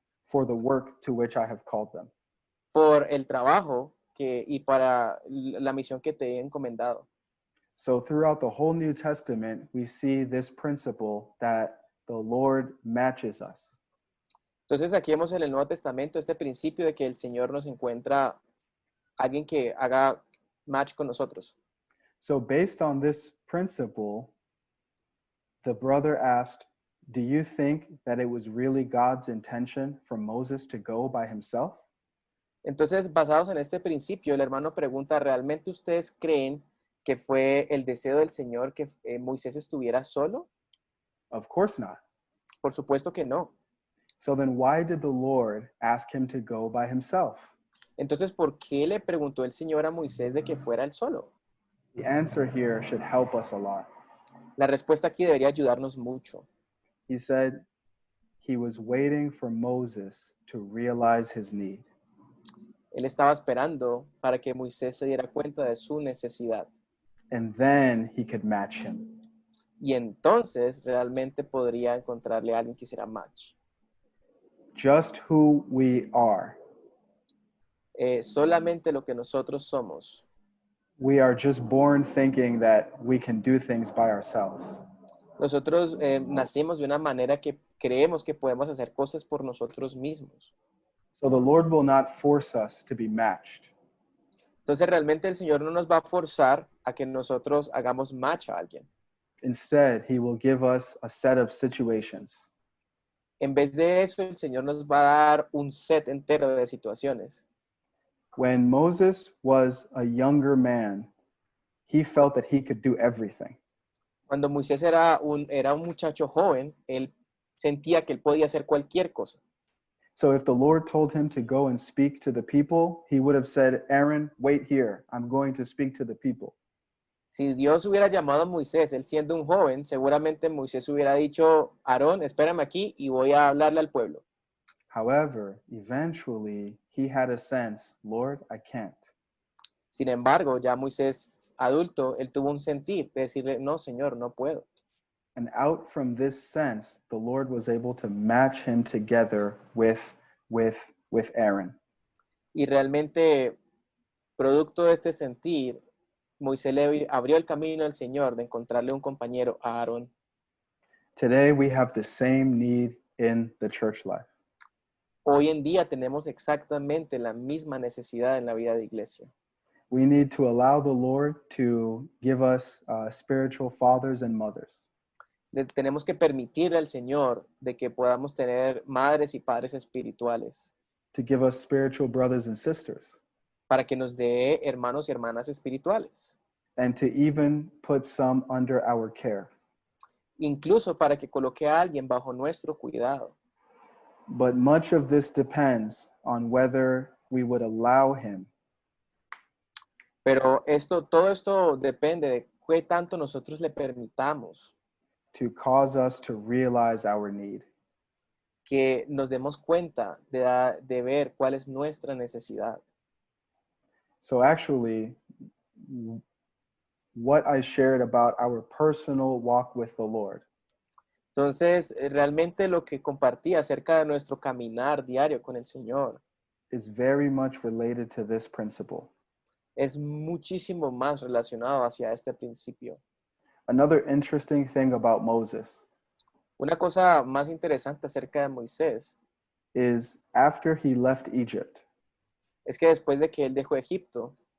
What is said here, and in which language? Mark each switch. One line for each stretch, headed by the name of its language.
English: For the work to which I have called them.
Spanish: por el trabajo y para la misión que te he encomendado.
English: So throughout the whole New Testament, we see this principle that the Lord matches us.
Spanish: Entonces aquí vemos en el Nuevo Testamento este principio de que el Señor nos encuentra alguien que haga match con nosotros.
English: So based on this principle, the brother asked, "Do you think that it was really God's intention for Moses to go by himself?"
Spanish: Entonces, basados en este principio, el hermano pregunta, ¿realmente ustedes creen que fue el deseo del Señor que Moisés estuviera solo?
English: Of course not.
Spanish: Por supuesto que no.
English: So then why did the Lord ask him to go by himself?
Spanish: Entonces, ¿por qué le preguntó el Señor a Moisés de que fuera él solo?
English: The answer here should help us a lot.
Spanish: La respuesta aquí debería ayudarnos mucho.
English: He said he was waiting for Moses to realize his need.
Spanish: Él estaba esperando para que Moisés se diera cuenta de su necesidad.
English: And then he could match him.
Spanish: Y entonces realmente podría encontrarle a alguien que hiciera match.
English: Just who we are.
Spanish: Solamente lo que nosotros somos.
English: We are just born thinking that we can do things by ourselves.
Spanish: Nosotros nacimos de una manera que creemos que podemos hacer cosas por nosotros mismos.
English: So the Lord will not force us to be matched.
Spanish: Entonces realmente el Señor no nos va a forzar a que nosotros hagamos match a alguien.
English: Instead, he will give us a set of situations.
Spanish: En vez de eso, el Señor nos va a dar un set entero de situaciones.
English: When Moses was a younger man, he felt that he could do everything.
Spanish: Cuando Moisés era un muchacho joven, él sentía que él podía hacer cualquier cosa.
English: So if the Lord told him to go and speak to the people, he would have said, Aaron, wait here. I'm going to speak to the people.
Spanish: Si Dios hubiera llamado a Moisés, él siendo un joven, seguramente Moisés hubiera dicho, Aarón, espérame aquí y voy a hablarle al pueblo.
English: However, eventually he had a sense, Lord, I can't.
Spanish: Sin embargo, ya Moisés adulto, él tuvo un sentir de decirle, no, Señor, no puedo.
English: And out from this sense, the Lord was able to match him together with Aaron.
Spanish: Y realmente, producto de este sentir, Moisés le abrió el camino al Señor de encontrarle un compañero a Aarón.
English: Today we have the same need in the church life.
Spanish: Hoy en día tenemos exactamente la misma necesidad en la vida de iglesia.
English: We need to allow the Lord to give us spiritual fathers and mothers.
Spanish: Tenemos que permitirle al Señor de que podamos tener madres y padres espirituales,
English: To give us spiritual brothers and sisters,
Spanish: para que nos dé hermanos y hermanas espirituales,
English: and to even put some under our care.
Spanish: incluso para que coloque a alguien bajo nuestro cuidado.
English: But much of this depends on whether we would allow him
Spanish: Pero todo esto depende de qué tanto nosotros le permitamos
English: to cause us to realize our need.
Spanish: que nos demos cuenta de ver cuál es nuestra necesidad.
English: So actually, what I shared about our personal walk with the Lord
Spanish: Entonces, realmente lo que compartí acerca de nuestro caminar diario con el Señor
English: is very much related to this principle.
Spanish: es muchísimo más relacionado hacia este principio.
English: Another interesting thing about Moses
Spanish: Una cosa más interesante acerca de Moisés
English: is after he left Egypt,
Spanish: es que después de que él dejó Egipto,